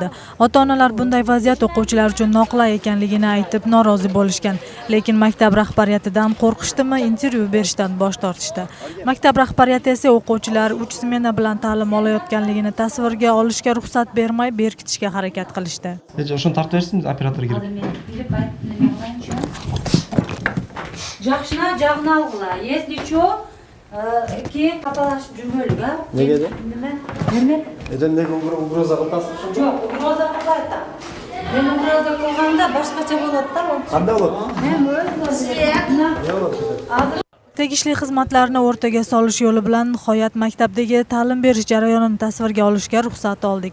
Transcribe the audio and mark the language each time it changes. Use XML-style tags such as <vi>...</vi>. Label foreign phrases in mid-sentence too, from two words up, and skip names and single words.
<uz>Ota-onalar bunday vaziyat o'quvchilar uchun noqulay ekanligini aytib norozi bo'lishgan, lekin maktab rahbariyatidan qo'rqishdimi, intervyu berishdan bosh tortishdi. Maktab rahbariyati esa o'quvchilar 3 smena bilan ta'lim olayotganligini tasvirga olishga ruxsat bermay berkitishga harakat qilishdi. O'shani tortib bersiniz, operator kirib.</uz> <ky>Жақшына жағын алғыла.</ky> <ru>Если чо,</ru> <ky>кийин капалашып жүрмөлүк, а?</ky> <uz>Nega de? Nima? Nega ugroza qilasiz? Yo'q, ugroza qilmaydi. Men ugroza qilganda boshqacha bo'ladi-da. Qanday bo'ladi? Men o'zim. Tegishli xizmatlarni o'rtaga solish yo'li bilan nihoyat maktabdagi ta'lim berish jarayonini tasvirga olishga ruxsat oldik.</uz>